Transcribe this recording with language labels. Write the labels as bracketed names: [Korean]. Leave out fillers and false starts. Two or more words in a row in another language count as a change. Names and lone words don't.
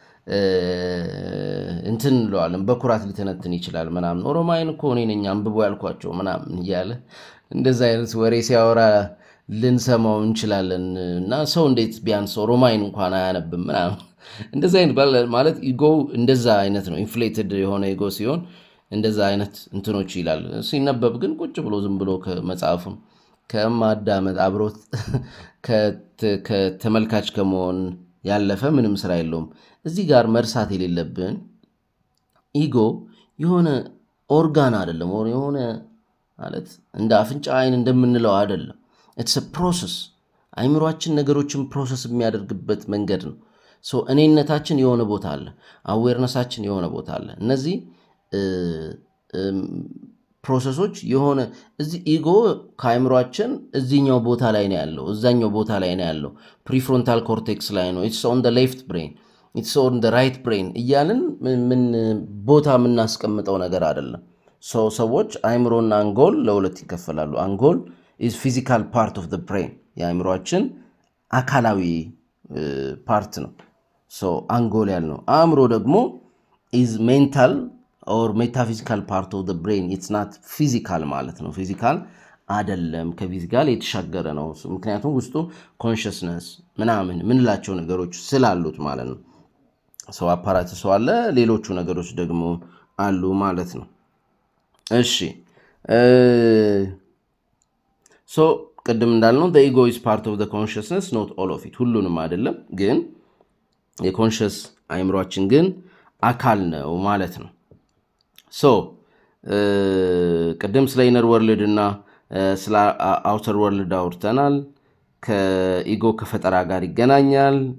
[Amharic] እንትን ለዋለም በኩራት ሊተነትን ይችላል ምናምን ኦሮማይን እኮ እኔ ነኝ አንብቦ ያልኳቸው ምናምን ይያለ እንደዛ አይነት ወሬ ሲያወራ ልንሰማው እንችላለን እና ሰው እንዴት ቢያንስ ኦሮማይን እንኳን አያነብም ምናምን እንደዛ አይነት ማለት ኢጎ እንደዛ አይነት ነው ኢንፍሌትድ የሆነ ኢጎ ሲሆን እንደዛ አይነት እንትኖች ይላል ሲነበብ ግን ቁጭ ብሎ ዝም ብሎ ከመጽሐፉን ከማዳመጥ አብሮት ከተመልካች ከመሆን ያለፈ ምንም ስራ የለውም እዚህ ጋር መርሳት የሌለብን ኢጎ የሆነ ኦርጋን አይደለም የሆነ ማለት እንደ አፍንጫ አይን እንደምንለው አይደለም [English] it's a process [Amharic] አይምሮአችን ነገሮችን ፕሮሰስ የሚያደርግበት መንገድ ነው ሶ እኔነታችን የሆነ ቦታ አለ አዌርነሳችን የሆነ ቦታ አለ እነዚህ ፕሮሰሶች የሆነ እዚ ኢጎ ከአይምሮአችን እዚህኛው ቦታ ላይ ነው ያለው እዛኛው ቦታ ላይ ነው ያለው [English] prefrontal cortex [Amharic] ላይ ነው [English] it's on the left brain it's on the right brain [Amharic] እያልን ምን ቦታ ምናስቀምጠው ነገር አይደለም ሶ ሰዎች አይምሮና አንጎል ለሁለት ይከፈላሉ አንጎል [English] is physical part of the brain [Amharic] የአይምሮአችን አካላዊ ፓርት ነው so አንጎል ያልነው አእምሮ ደግሞ [English] is mental or metaphysical part of the brain it's not physical [Amharic] ማለት ነው physical አይደለም ከፊዚካል የተሻገረ ነው ምክንያቱም ውስጡ consciousness ምናምን ምንላቸው ነገሮች ስላሉት ማለት ነው so አፓራተስ አለ ሌሎቹ ነገሮች ደግሞ አሉ ማለት ነው እሺ so ቀደም እንዳልነው [English] the ego is part of the consciousness not all of it [Amharic] ሁሉንም አይደለም ግን የኮንሺየስ አይምሮአችን ግን አካል ነው ማለት ነው so ቀደም ስለ [English] inner world [Amharic] እና ስለ [English] outer world [Amharic] አውርተናል ከኢጎ ከፈጠራ ጋር ይገናኛል